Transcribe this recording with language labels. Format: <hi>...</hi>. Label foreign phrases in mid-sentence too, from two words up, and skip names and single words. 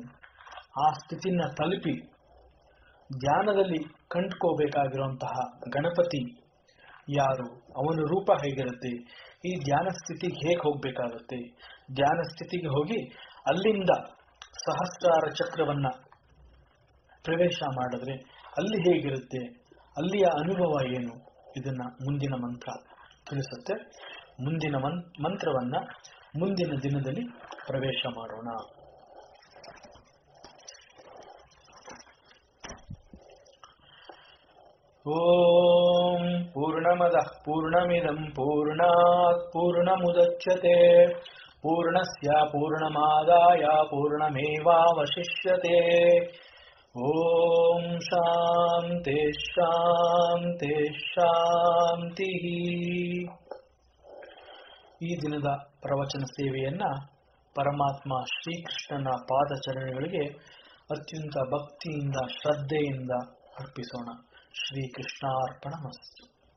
<kn>ಆ ಸ್ಥಿತಿನ ತಲುಪಿ ಧ್ಯಾನದಲ್ಲಿ ಕಂಡುಕೋಬೇಕಾಗಿರುವಂತಹ ಗಣಪತಿ ಯಾರು, ಅವನ ರೂಪ ಹೇಗಿರುತ್ತೆ, ಈ ಧ್ಯಾನ ಸ್ಥಿತಿಗೆ ಹೇಗೆ ಹೋಗ್ಬೇಕಾಗತ್ತೆ, ಧ್ಯಾನ ಸ್ಥಿತಿಗೆ ಹೋಗಿ ಅಲ್ಲಿಂದ ಸಹಸ್ರಾರ ಚಕ್ರವನ್ನ ಪ್ರವೇಶ ಮಾಡಿದ್ರೆ ಅಲ್ಲಿ ಹೇಗಿರುತ್ತೆ, ಅಲ್ಲಿಯ ಅನುಭವ ಏನು, ಇದನ್ನ ಮುಂದಿನ ಮಂತ್ರ ತಿಳಿಸುತ್ತೆ. ಮುಂದಿನ ಮಂತ್ರವನ್ನ ಮುಂದಿನ ದಿನದಲ್ಲಿ ಪ್ರವೇಶ ಮಾಡೋಣ.</kn> <sa>ಓಂ ಪೂರ್ಣಮದಃ ಪೂರ್ಣಮಿದಂ ಪೂರ್ಣಾತ್ ಪೂರ್ಣಮುದಚ್ಯತೆ ಪೂರ್ಣಸ್ಯ ಪೂರ್ಣಮಾದಾಯ ಪೂರ್ಣಮೇವಾವಶಿಷ್ಯತೆ. ಓಂ ಶಾಂತಿ ಶಾಂತಿ ಶಾಂತಿ.</sa> <kn>ಈ ದಿನದ ಪ್ರವಚನ ಸೇವೆಯನ್ನ ಪರಮಾತ್ಮ ಶ್ರೀಕೃಷ್ಣನ ಪಾದಚರಣೆಗಳಿಗೆ ಅತ್ಯಂತ ಭಕ್ತಿಯಿಂದ ಶ್ರದ್ಧೆಯಿಂದ ಅರ್ಪಿಸೋಣ.</kn> <sa>ಶ್ರೀಕೃಷ್ಣಾರ್ಪಣಮಸ್ತು.</sa>